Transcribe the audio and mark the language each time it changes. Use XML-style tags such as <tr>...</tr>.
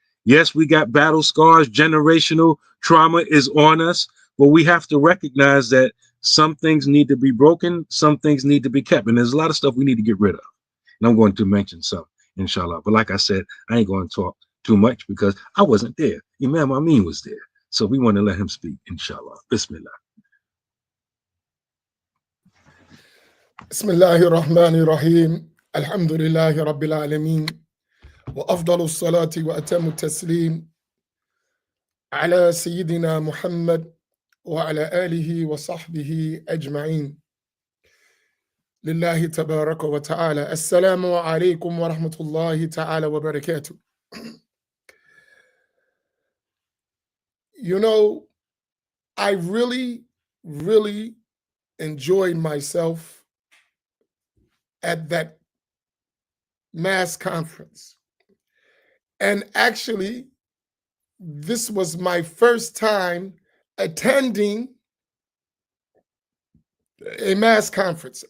<en>Yes, we got battle scars, generational trauma is on us, but we have to recognize that some things need to be broken, some things need to be kept. And there's a lot of stuff we need to get rid of. And I'm going to mention some, inshallah. But like I said, I ain't going to talk too much because I wasn't there. Imam Amin was there. So we want to let him speak, inshallah.</en> <ar>Bismillah. بسم الله الرحمن الرحيم الحمد لله رب العالمين وأفضل الصلاة وأتم التسليم على سيدنا محمد وعلى آله وصحبه أجمعين لله تبارك وتعالى السلام عليكم ورحمة الله تعالى وبركاته.</ar> <en>You know, I really enjoyed myself at that mass conference. And actually, this was my first time attending a mass conference.</en>